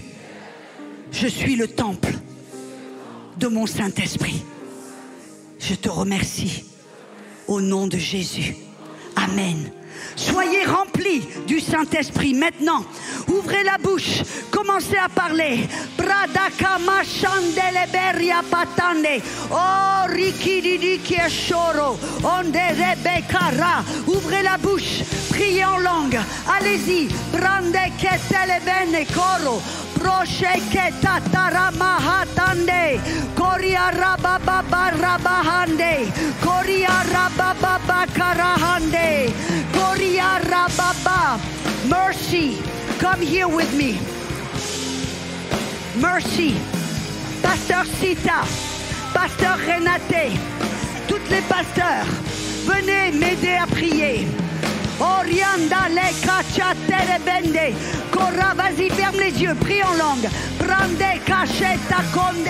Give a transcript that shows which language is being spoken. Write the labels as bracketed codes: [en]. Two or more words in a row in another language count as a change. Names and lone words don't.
[fr] Je suis le temple de mon Saint-Esprit. Je te remercie au nom de Jésus. Amen. Soyez remplis du Saint-Esprit. Maintenant, ouvrez la bouche. Commencez à parler. Bradakama chandeleberia patande. Oh, rikididi kieshoro. Onde rebekara. Ouvrez la bouche. Priez en langue. Allez-y. Brande ketelebene koro. Proche ketatara mahatande. Koria rababa rabahande. Koria rababa karahande. Koria rababa. [en] Mercy. Come here with me. Mercy. [fr] Pasteur Sita. Pasteur Renate. Toutes les pasteurs. Venez m'aider à prier. Orianda le cacciatere bende. Corra, vas-y, ferme les yeux, prie en langue. Prende cacheta conde.